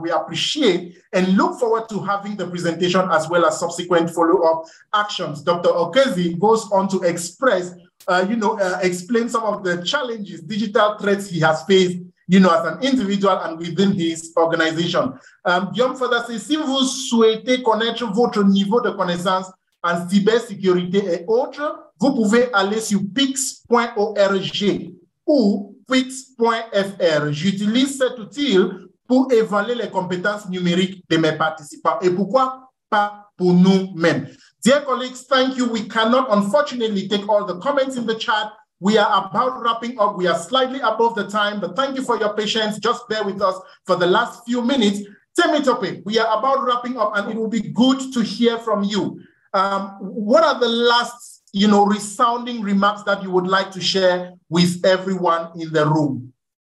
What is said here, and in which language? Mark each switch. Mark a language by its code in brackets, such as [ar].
[en] We appreciate and look forward to having the presentation as well as subsequent follow-up actions. Dr. Okezi goes on to express, explain some of the challenges, digital threats he has faced, as an individual and within his organization. Guillaume further says, [fr] si vous souhaitez connaître votre niveau de connaissance en cybersécurité et autres, vous pouvez aller sur pix.org ou pix.fr. J'utilise cet outil pour évaluer les compétences numériques de mes participants. Et pourquoi pas pour nous-mêmes? [en] Dear colleagues, thank you. We cannot, unfortunately, take all the comments in the chat. We are about wrapping up. We are slightly above the time, but thank you for your patience. Just bear with us for the last few minutes. Temitope, we are about wrapping up, and it will be good to hear from you. What are the last, resounding remarks that you would like to share with everyone in the room?